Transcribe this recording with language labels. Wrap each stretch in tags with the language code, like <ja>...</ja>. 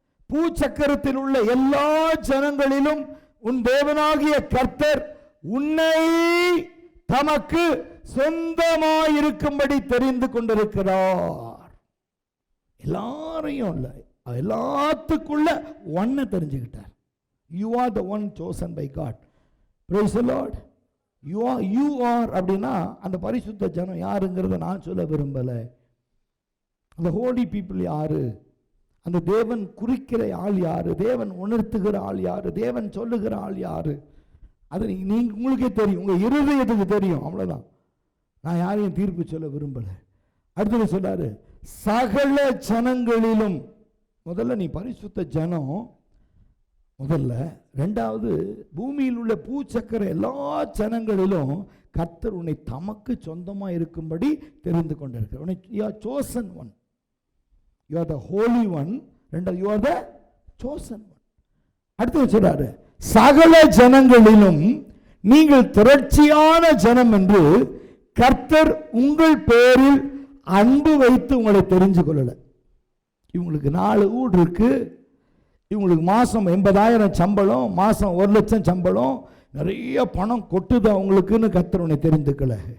<ta>பூச்சக்கரத்தில் உள்ள எல்லா ஜனங்களிலும் உன் தேவனாகிய கர்த்தர் உன்னை தமக்கு சொந்தமாயிருக்கும்படி தெரிந்து கொண்டிருக்கிறார். எல்லாரையும் இல்ல, எல்லாத்துக்குள்ள ஒன்ன தெரிஞ்சுக்கிட்டார்.</ta> <en>You are the one chosen by God. Praise the Lord. You are</en> <ta>அப்படின்னா அந்த பரிசுத்த ஜனம் யாருங்கிறத நான் சொல்ல விரும்பல. அந்த</ta> <en>holy people</en> <ta>யாரு? அந்த தேவன் குறிக்கிற ஆள் யாரு? தேவன் உணர்த்துகிற ஆள் யாரு? தேவன் சொல்லுகிற ஆள் யாரு? அது நீங்க உங்களுக்கே தெரியும், உங்க இருதயத்துக்கு தெரியும். அவ்வளவுதான். நான் யாரையும் தீர்ப்பு சொல்ல விரும்பல. அடுத்தது சொல்றாரு, சகல ஜனங்களிலும். முதல்ல நீ பரிசுத்த ஜனம் முதல்ல. ரெண்டாவது, பூமியில் உள்ள பூச்சக்கர எல்லா ஜனங்களிலும் கர்த்தர் உன்னை தமக்கு சொந்தமா இருக்கும்படி தெரிந்து கொண்டிருக்கிறார்.</ta> <en>You are chosen one. You are the holy one.</en> <ta>ரெண்டாவது,</ta> <en>you are the chosen one.</en> <ta>அடுத்து சொல்றாரு, சகல ஜனங்களிலும் நீங்கள் திரட்சியான ஜனம் என்று கர்த்தர் உங்கள் பேரில் அன்பு வைத்து உங்களை தெரிஞ்சு கொள்ளல. இவங்களுக்கு 4 ஊர் இருக்கு. இவங்களுக்கு மாதம் 80,000 சம்பளம், மாதம் 1,00,000 சம்பளம், நிறைய பணம் கொட்டுது அவங்களுக்குன்னு கர்த்தர் உன்னை தெரிந்துக்கல.</ta>